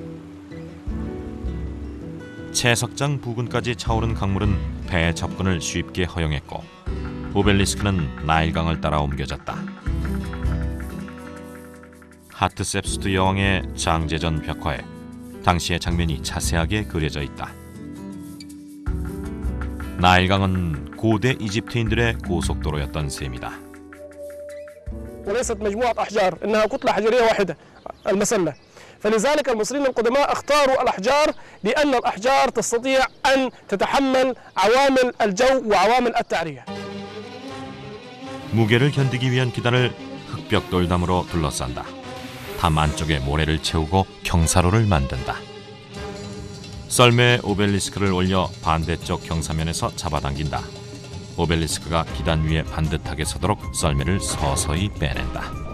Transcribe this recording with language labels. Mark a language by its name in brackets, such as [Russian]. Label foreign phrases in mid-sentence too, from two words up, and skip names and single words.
[Korean] 채석장 부근까지 차오른 강물은 배의 접근을 쉽게 허용했고 오벨리스크는 나일강을 따라 옮겨졌다. 하트셉수트 여왕의 장제전 벽화에 당시의 장면이 자세하게 그려져 있다. 나일강은 고대 이집트인들의 고속도로였던 셈이다. [Arabic] وليست مجموعة أحجار إنها كتلة حجرية واحدة المسلة فلذلك المصريين القدماء اختاروا الأحجار لأن الأحجار تستطيع أن تتحمل عوامل الجو وعوامل التعرية. [Korean] 무게를 견디기 위한 기단을 흑벽돌담으로 둘러싼다. 담 안쪽에 모래를 채우고 경사로를 만든다. 썰매에 오벨리스크를 올려 반대쪽 경사면에서 잡아당긴다. 오벨리스크가 기단 위에 반듯하게 서도록 썰매를 서서히 빼낸다.